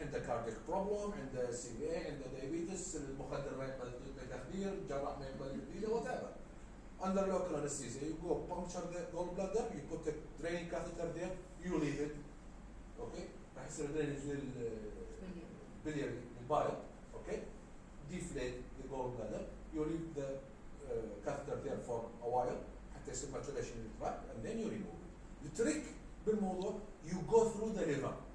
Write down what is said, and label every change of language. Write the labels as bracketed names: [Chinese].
[English] And the cardiac problem, and the CVA, and the diabetes, [Arabic] المخدر ما يقبل التخدير، الجراح ما يقبل البيلة, [English] whatever. Under local anesthesia, you go puncture the gallbladder, you put the draining catheter there, you leave it. Okay? [Arabic] راح يصير drainage للbiliary البايل. [English] Okay? Deflate the gallbladder, you leave the catheter there for a while [Arabic] حتى يصير [English] maturation للtract, and then you remove it. The trick بالموضوع you go through the liver.